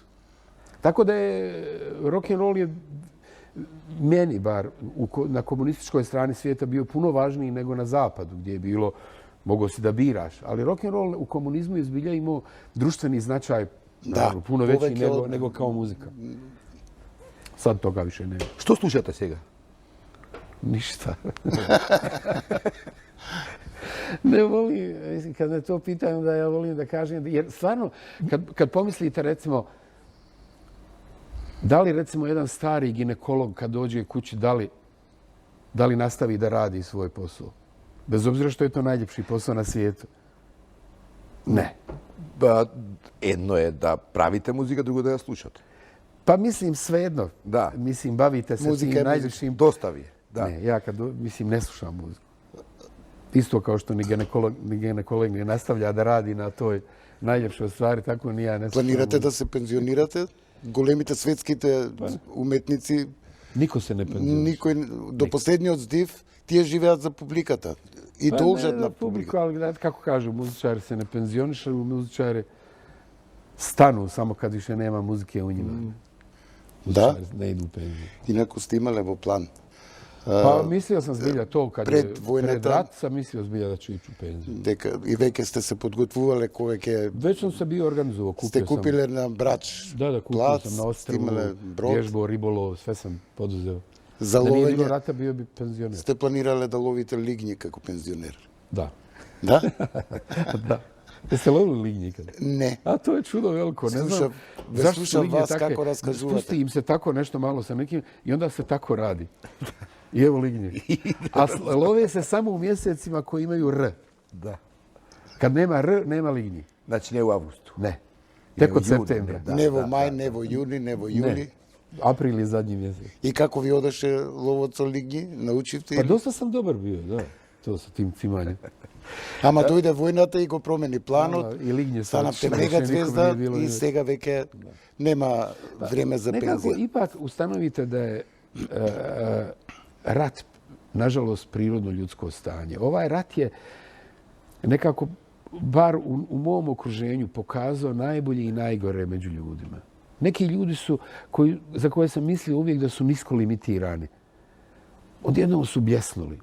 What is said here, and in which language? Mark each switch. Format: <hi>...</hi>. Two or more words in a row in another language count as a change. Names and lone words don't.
<bs>Tako da je rock'n'roll je meni bar na komunističkoj strani svijeta bio puno važniji nego na zapadu gdje je bilo, mogao si da biraš. Ali rock'n'roll u komunizmu je zbilja imao društveni značaj puno veći nego kao muzika. Sad toga više nema.</bs> <mk>Што слушате сега?</mk> <bs>Ništa. Ne volim, kad me to pitaju, da ja volim da kažem, jer stvarno, kad pomislite recimo, da li recimo jedan stari ginekolog kad dođe kući, da li nastavi da radi svoj posao? Bez obzira što je to najljepši posao na svijetu. Ne.</bs> <mk>Едно е да правите музика, друго да ја слушате.</mk> <bs>Pa mislim svejedno. Da. Mislim, bavite se tim najljepšim... Dostavi. Da. Ne, ja ne slušam muziku. Isto kao što ni ginekolog ne nastavlja da radi na toj najljepšoj stvari, tako ni ja ne slušam.</bs> <mk>Планирате да се пензионирате? Големите светските уметници,</mk> <bs>Niko se ne penzionira.</bs> <mk>никој до последниот здив, тие живеат за публиката и должат на</mk> <bs>publiku,</bs> <mk>публиката.</mk> <bs>ali znate kako kažu, muzičari se ne penzionišu, muzičari stanu samo kad više nema muzike u njima.</bs> <mk>Да,</mk> <bs>Ne idu u penziju.</bs> <mk>инаку сте имале во план.</mk> <bs>Pa mislio sam zbilja to kad je</bs> <mk>pred vojnata-</mk> <bs>pred rat sam mislio zbilja da ću ići u penziju.</bs> <mk>Дека и веќе сте се подготвувале кога ќе</mk> <bs>Već sam se bio organizovao,</bs> <mk>сте</mk> <bs>kupio sam.</bs> <mk>купиле на Брач</mk> <bs>Da, kupio</bs> <mk>плац,</mk> <bs>sam na</bs> <mk>сте имале</mk> <bs>ostrvu,</bs> <mk>брод,</mk> <bs>vježbo, ribolov, sve sam poduzeo.</bs> <mk>за</mk> <bs>Da nije bilo</bs> <mk>ловење.</mk> <bs>rata, bio bi penzioner.</bs> <mk>Сте планирале да ловите лигњи како пензионер.</mk> <bs>Da.</bs> <mk>Да?</mk> <bs>Da. Jeste lovili lignje nikad?</bs> <mk>Не.</mk> <bs>A to je čudo veliko. Ne znam</bs> <mk>Slušam-</mk> <bs>zašto su</bs> <mk>slušam</mk> <bs>lignje</bs> <mk>vas</mk> <bs>takve.</bs> <mk>kako raskažuvate.</mk> <bs>Spusti im se tako nešto malo sa nekim i onda se tako radi. I evo lignje. A love se samo u mjesecima koji imaju R. Da. Kad nema R, nema lignji.</bs> <mk>Значи не у августу.</mk> <bs>Ne. Tek od Nego juni, septembra. da.</bs> <mk>Не во мај, не во јуни, не во јули.</mk> <bs>Ne. April je zadnji mjesec.</bs> <mk>И како ви одеше ловот со лигњи? Научивте?</mk> <bs>Pa</bs> <mk>или?</mk> <bs>dosta sam dobar bio, da. To sa tim cimanjem.</bs> <mk>Ама дојде војната и го промени планот.</mk> <bs>I lignje</bs> <mk>Станавте</mk> <bs>više</bs> <mk>мега</mk> <bs>nikom</bs> <mk>звезда</mk> <bs>nije bilo</bs> <mk>и</mk> <bs>ni-</bs> <mk>сега веќе нема време за</mk> <bs>Nekako</bs> <mk>пензија.</mk> <bs>ipak ustanovite da je rat, nažalost, prirodno ljudsko stanje. Ovaj rat je nekako, bar u mom okruženju, pokazao najbolje i najgore među ljudima. Neki ljudi su, za koje sam mislio uvijek da su nisko limitirani, odjednom su bljesnuli.</bs>